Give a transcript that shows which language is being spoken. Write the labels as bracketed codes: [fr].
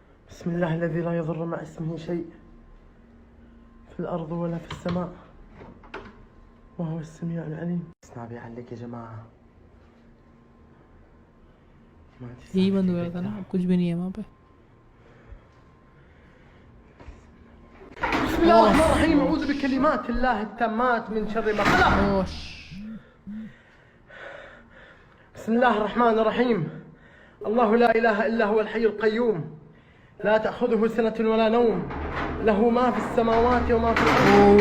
[ar] بسم الله الذي لا يضر مع اسمه شيء في الأرض ولا في السماء وهو السميع العليم. स्नाबी عليك يا جماعة. [hi] यही बंद हो गया था ना, अब कुछ भी नहीं है वहाँ पे। [ar] بسم الله الرحمن الرحيم. أعوذ بكلمات الله التامات من شر ما خلق. بسم الله الرحمن الرحيم. الله لا إله إلا هو الحي القيوم لا تأخذه سنة ولا نوم له ما في السماوات وما في الأرض.